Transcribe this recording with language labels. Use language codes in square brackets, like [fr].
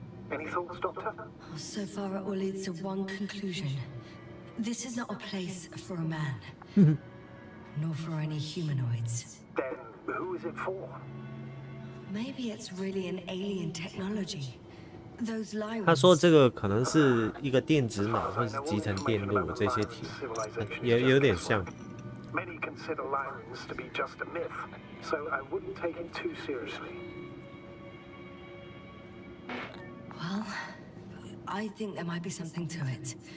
[en] Any thoughts, Doctor? So far, it all leads to one conclusion. This is not a place for a man. Nor for any humanoids. Then who is it for? Maybe it's really an alien technology. Those Lyrans. [zh] 他说这个可能是一个电子脑或是集成电路这些题，也有点像。 [en] Many consider Lyrans to be just a myth, so I wouldn't take it too seriously. Well, I think there might be something to it.